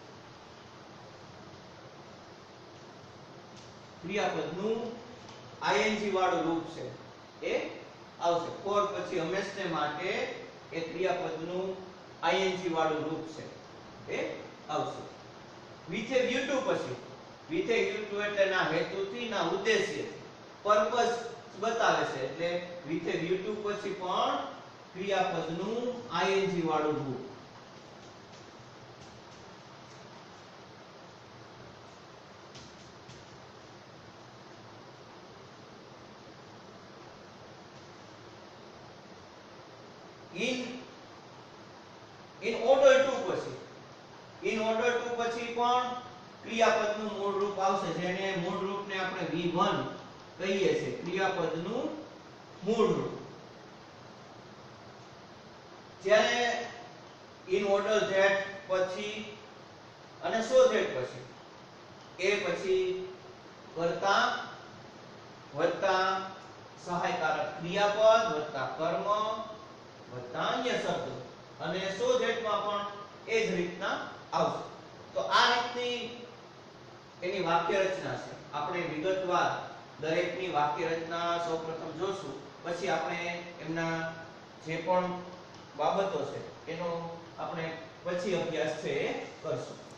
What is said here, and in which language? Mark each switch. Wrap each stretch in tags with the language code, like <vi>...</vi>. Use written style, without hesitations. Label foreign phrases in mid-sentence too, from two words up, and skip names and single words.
<gu>ક્રિયાપદનું ing વાળું રૂપ છે એ આવશે ફોર પછી હંમેશને માટે એ ક્રિયાપદનું ing વાળું રૂપ છે એ આવશે</gu> <en>with a view to</en> <gu>પછી</gu> <en>with a view to</en> <gu>એટલે ના હેતુથી ના ઉદ્દેશ્ય પર્પસ બતાવે છે એટલે</gu> <en>with a view to</en> <gu>પછી પણ ક્રિયાપદનું ing વાળું રૂપ</gu> <en>in order to</en> <gu>પછી પણ ક્રિયાપદનું મૂળ રૂપ આવશે જેને મૂળ રૂપને આપણે V1 કહીએ છીએ ક્રિયાપદનું મૂળ રૂપ જ્યારે</gu> <en>in order that</en> <gu>પછી અને</gu> <en>so that</en> <gu>પછી એ પછી કર્તા વત્તા સહાયકારક ક્રિયાપદ વત્તા કર્મ વત્તા અન્ય શબ્દો અને</gu> <en>so that</en> <gu>માં પણ એ જ રીતના આવશે તો આ રીતની એની વાક્ય રચના છે આપણે વિગતવાર દરેકની વાક્ય રચના સૌપ્રથમ જોશું પછી આપણે એમના જે પણ બાબતો છે એનો આપણે પછી અભ્યાસ છે એ કરશું</gu>